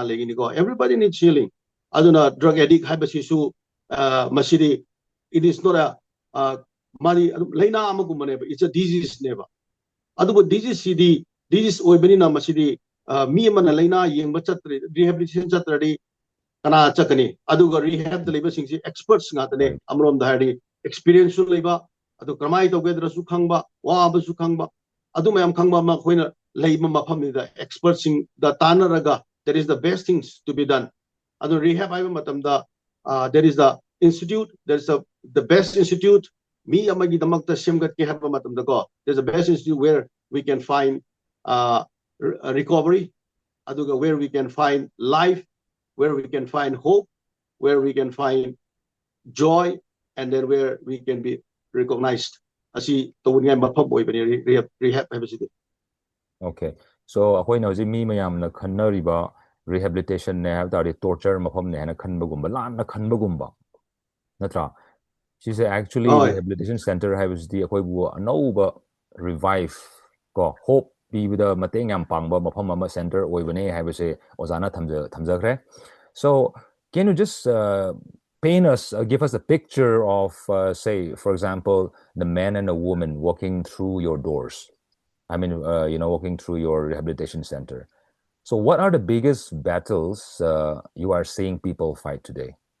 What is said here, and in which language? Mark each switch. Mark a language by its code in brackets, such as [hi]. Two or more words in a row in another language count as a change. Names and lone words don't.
[mni] legini ko [en] everybody needs healing [mni] aduna [en] drug addict [mni] haibasisu masidi [en] it is not a [mni] mari laina amagumane [en] it's a disease [mni] neba adubu disease sidi disease oibani na masidi mi mana laina yengba chatre rehabilitation chatradi kana chakani aduga rehab da leba singsi experts ngatane amrom da hari experience su leba adu kramai tawgedra su khangba wa ba su khangba adu mayam khangba ma khoina leiba mafam da experts sing da tanaraga [en] that is the best things to be done [mni] adu rehab aiba matam da [en] there is the institute there is the best institute [mni] mi amagi damakta semgat ke haba matam da ko [en] there's the best institute where we can find recovery aduga where we can find life where we can find hope where we can find joy and then where we can be recognized [mni] asi tawungai mafam oibani rehab habisidi. Okay. So akoina hoji mi mayam na khannariba rehabilitation ne have tari torture mafam ne hana khanbagumba lanna khanbagumba natra [en] she's actually rehabilitation center [mni] habisdi akoibu anouba revive ko hope pibida mateng yam pangba mafam ama center oibane habise ozana thamjakhre. [en] So can you just paint us give us a picture of say for example the man and a woman walking through your doors, I mean, walking through your rehabilitation center. So, what are the biggest battles you are seeing people fight today?